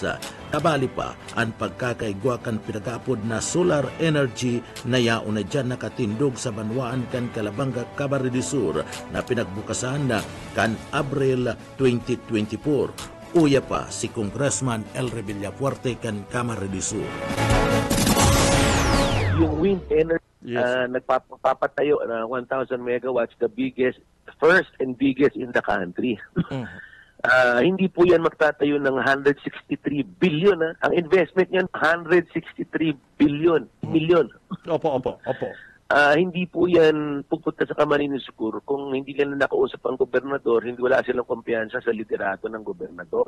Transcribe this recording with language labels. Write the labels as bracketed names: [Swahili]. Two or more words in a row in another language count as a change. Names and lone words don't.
[Bikol] Kabali pa ang pagkakaigwa kan pinagapod na [English] solar energy [Bikol] na yaon na dyan nakatindog sa Banwaan kan Calabanga, Camarines de Sur na pinagbukasan na kan Abril 2024. Uya pa si Congressman Elre Villafuerte kan Camarines de Sur. [Filipino] Yung [English] wind energy [Filipino] nagpapatayo na 1,000 megawatts, [English] the first and biggest in the country. [Filipino] Hindi po yan magtatayo ng 163 billion. Ang investment niyan 163 million. Opo. Hindi po yan pupunta sa Camarines Sur kung hindi nila nakausap ang gobernador, hindi wala silang kumpiyansa sa liderato ng gobernador.